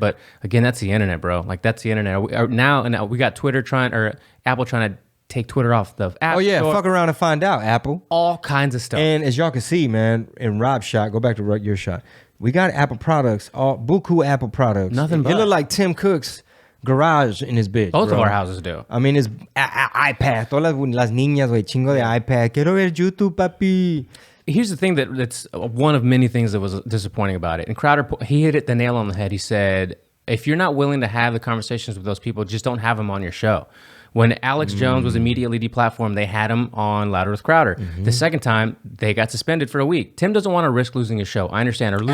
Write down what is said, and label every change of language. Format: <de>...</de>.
<en>But again, that's the internet, bro. Like that's the internet. Now we got Apple trying to take Twitter off the app. Oh yeah, store. fuck around and find out, Apple. All kinds of stuff. And as y'all can see, man, in Rob's shot, go back to your shot. We got Apple products, all buku Apple products. Nothing but. It look like Tim Cook's garage in his bitch. Both of our houses do. I mean, it's iPad.</en> <es>Todas las niñas, güey, chingo de iPad. Quiero ver YouTube, papi.</es> <en>Here's the thing that's one of many things that was disappointing about it. And Crowder, he hit the nail on the head. He said, if you're not willing to have the conversations with those people, just don't have them on your show. When Alex Jones was immediately deplatformed, they had him on Louder with Crowder. Mm-hmm. The second time, they got suspended for a week. Tim doesn't want to risk losing his show. I understand. Or losing</en>